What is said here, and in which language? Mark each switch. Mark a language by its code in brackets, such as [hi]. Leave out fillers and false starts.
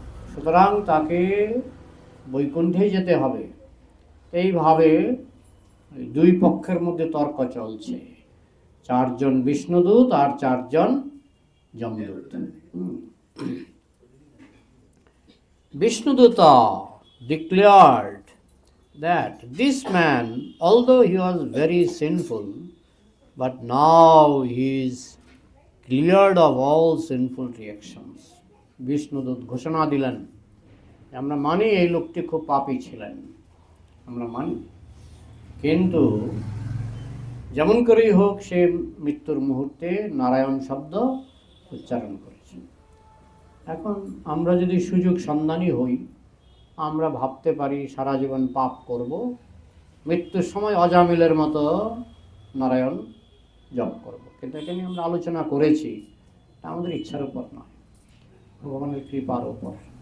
[bn] সুতরাং তাকে বৈকুণ্ঠে যেতে হবে। এইভাবে দুই পক্ষের মধ্যে তর্ক চলছে, 4 জন বিষ্ণুদূত আর 4 জন যমদূত। [en] Vishnudutta declared that this man, although he was very sinful, but now he is cleared of all sinful reactions. [bn] বিষ্ণুদূত ঘোষণা দিলেন, আমরা মানি এই লোকটি খুব পাপী ছিলেন, আমরা মানি, কিন্তু যেমন করেই হোক সে মৃত্যুর মুহূর্তে নারায়ণ শব্দ উচ্চারণ করেছে। এখন আমরা যদি সুযোগ সন্ধানী হই, আমরা ভাবতে পারি সারা জীবন পাপ করব, মৃত্যুর সময় অজামিলের মতো নারায়ণ জপ করব, কিন্তু এটা নিয়ে আমরা আলোচনা করেছি, এটা আমাদের ইচ্ছার উপর নয়, ভগবানের কৃপার উপর।